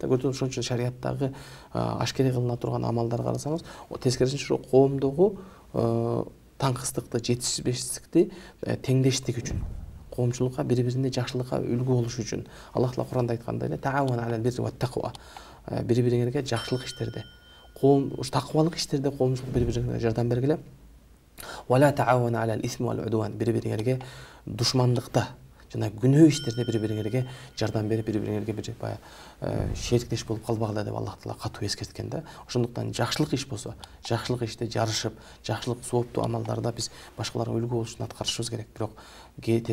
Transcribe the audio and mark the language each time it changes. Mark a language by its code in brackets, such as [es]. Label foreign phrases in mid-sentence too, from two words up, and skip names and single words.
[ky] Көрдүңүз, ошон үчүн шариаттагы ашкере кылына турган амалдарга карасаңыз, тескерисинче коомдогу таңкыстыкты, жетишпештикти теңдештик үчүн, коомчулукка бири-бирине жакшылыкка үлгү болуш үчүн Аллах Таала Кур'анда айткандай эле [ar] وتعاونوا على البر والتقوى, [ky] бири-бириңерге жакшылык иштерде, такыбалык иштерде коомчулук бири-бириңерге жардам бергиле. [ar] ولا تعاونوا على الإثم والعدوان, [ky] бири-бириңерге душмандыкта жана күнөө иштерде бири-бириңерге жардам берип, бири-бириңерге бир баягы шериктеш болуп калбагыла деп Аллах Таала катуу эскерткен да. Ошондуктан жакшылык иш болсо, жакшылык иште жарышып, жакшылык сооптуу амалдарда биз башкаларга үлгү болуш үчүн аткарышыбыз керек.